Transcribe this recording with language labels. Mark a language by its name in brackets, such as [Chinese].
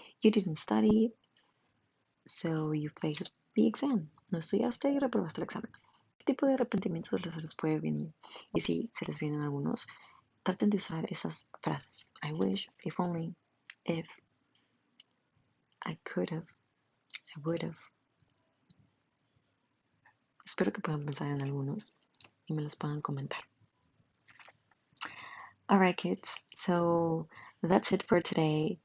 [English] You didn't study, so you failed the exam. [Spanish] No estudiaste y reprobaste el examen. ¿Qué tipo de arrepentimientos se les puede venir? Y si se les vienen algunos, traten de usar esas frases. [English] I wish, if only, if, I could have, I would have. [Spanish] Espero que puedan pensar en algunos y me los puedan comentar. [English] Alright kids, so that's it for today.